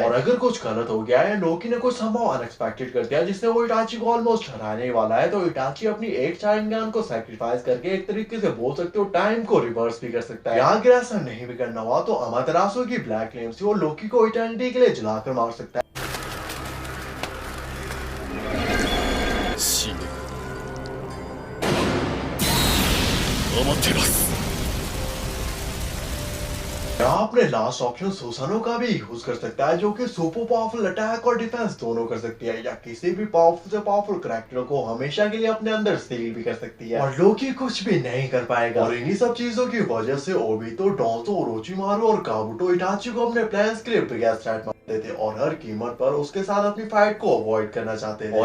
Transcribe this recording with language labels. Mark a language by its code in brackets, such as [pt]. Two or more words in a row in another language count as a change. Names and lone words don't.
[hi] और अगर कुछ गलत हो गया या लोकी ने कुछ संभव अनएक्सपेक्टेड कर दिया जिससे वो इटाची को ऑलमोस्ट हराने वाला है, तो इटाची अपनी एक शारिंगान को सैक्रिफाइस करके एक तरीके से बोल सकते हो टाइम को रिवर्स भी कर सकता है। या अगर ऐसा नहीं भी करना हुआ तो अमातेरासु की [en] black flame [hi] से वो लोकी को इटर्निटी के लिए जलाकर मार सकता है। [ja] 死ねアマテラス [hi] यहाँ अपने [en] last option [hi] सुसानो का भी यूज कर सकता है, जो कि [en] super powerful attack [hi] और डिफेंस दोनों कर सकती है, या किसी भी पावरफुल से पावरफुल कैरेक्टर को हमेशा के लिए अपने अंदर सील भी कर सकती है, और लोकी कुछ भी नहीं कर पाएगा। और इन्हीं सब चीजों की वजह से ओबितो, डोंजो, ओरोचिमारू और काबुटो इटाची को अपने प्लान्स के लिए [en] biggest threat [hi] मानते थे, और हर कीमत पर उसके साथ अपनी फाइट को अवॉइड करना चाहते थे।